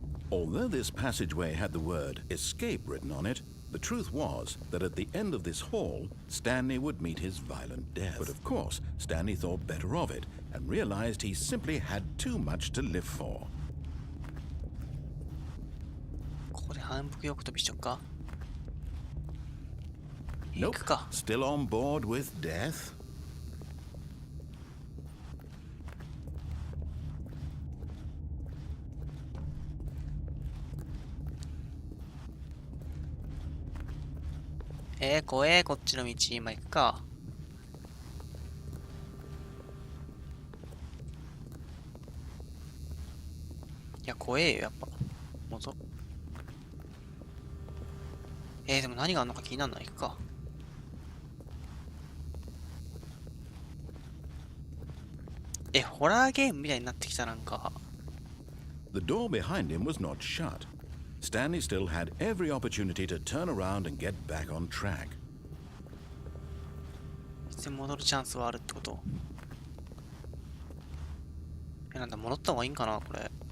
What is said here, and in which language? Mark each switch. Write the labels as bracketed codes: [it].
[en] Although this passageway had the word escape written on it, the truth was that at the end of this hall, Stanley would meet his violent death. But of course, Stanley thought better of it and realized he simply had too much to live for. [ja] ここで反復横跳びしちゃうか。 [en] Nope. Still on board with death? [ja] 怖え、こっちの道今行くか。いや、怖えよ、やっぱ。もうぞ。でも何があるのか気になるの？行くか。ホラーゲームみたいになってきた、なんか。 [en] The door behind him was not shut. Stanley still had every opportunity to turn around and get back on track. [ja] いつでも戻るチャンスはあるってこと？なんだ、戻った方がいいんかな、これ。